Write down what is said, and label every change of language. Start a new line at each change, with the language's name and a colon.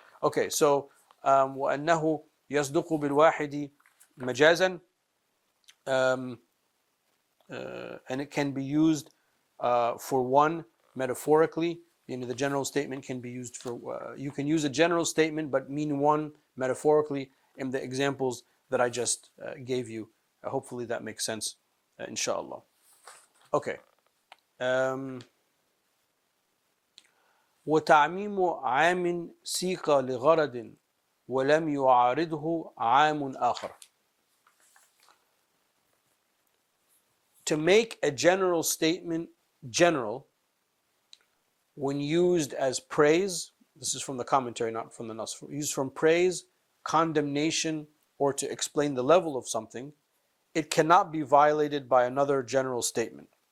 English: Okay, so
Arabic: وأنه يصدق بالواحد مجازا,
English: and it can be used for one metaphorically. The general statement can be used for, you can use a general statement but mean one metaphorically in the examples that I just gave you. Hopefully that makes sense, inshallah. Okay.
Arabic: وتعميم عام سيق لغرض ولم يعارضه عام آخر.
English: To make a general statement general when used as praise, this is from the commentary, not from the nas, used from praise, condemnation, or to explain the level of something, it cannot be violated by another general statement.